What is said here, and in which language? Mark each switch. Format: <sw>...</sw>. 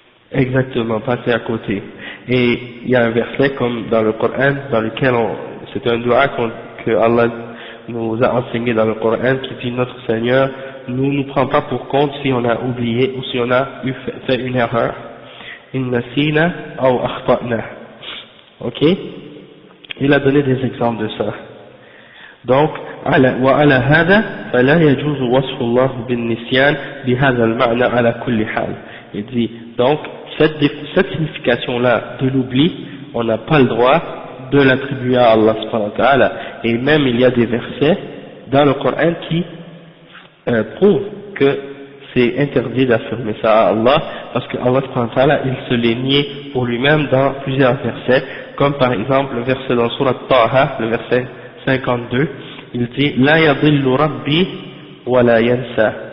<fr>Exactement, passer à côté. Et il y a un verset comme dans le Coran dans lequel c'est un dua que Allah nous a enseigné dans le Coran qui dit notre Seigneur nous prend pas pour compte si on a oublié ou si on a fait une erreur.</fr> <ar>Inna sina ou akhta'na. Ok?</ar> <fr>Il a donné des exemples de ça.</fr> <ar>Donc, وعلى هذا فلا يجوز وصف الله بالنسيان بهذا المعنى على كل حال.</ar> <fr>Il dit donc cette signification-là de l'oubli, on n'a pas le droit de l'attribuer à Allah subhanahu wa ta'ala. Et même il y a des versets dans le Coran qui prouvent que c'est interdit d'affirmer ça à Allah, parce que Allah subhanahu wa ta'ala il se l'est nié pour lui-même dans plusieurs versets, comme par exemple le verset dans Surat Taha, le verset 52, il dit</fr> <ar>La yadillu rabbi wa la yansa.</ar>